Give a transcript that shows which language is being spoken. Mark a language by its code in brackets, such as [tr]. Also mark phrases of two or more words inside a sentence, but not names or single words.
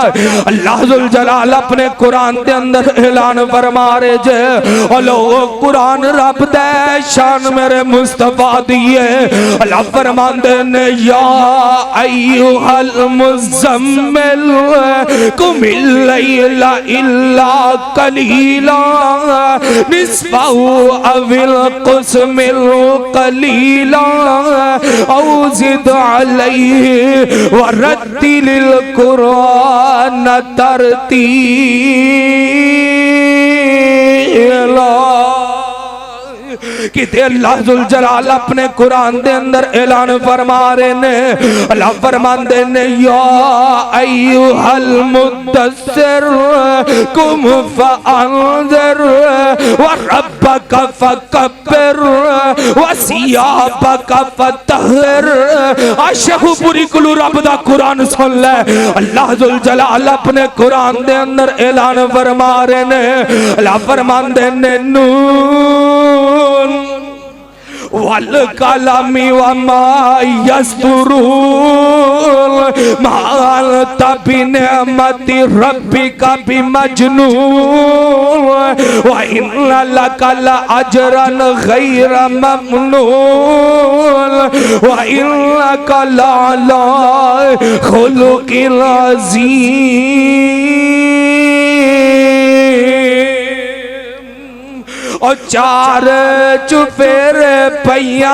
[ar] الله ذو الجلال [pa] اپنے قرآن دے اندر اعلان فرما رہے جے او لوکو قرآن رب دے شان میرے مصطفیٰ دیے. اللہ فرماندے نے [ar] يا أيها المزمل قم الليل إلا قليلا نصفه أو انقص منه قليلا أو زد عليه ورتل القرآن ترتيلا. [pa] कि [ar] الله ذو الجلال [pa] اپنے قرآن دے اندر اعلان فرما رہے نے. اللہ فرماندے نے [ar] يا أيها المدثر قم فأنذر وربك فكبر وثيابك فطهر. [pa] عاشقو پوری کلو رب دا قرآن سن لے. [ar] الله ذو الجلال [pa] اپنے قرآن دے اندر اعلان فرما رہے نے. اللہ فرماندے نے [ar] ن والقلم وما يسطرون ما أنت بنعمة ربك بمجنون وإن لك لأجرا غير ممنون وإنك لعلى خلق عظيم. [pa] اور 4 چوفیرے پئیا.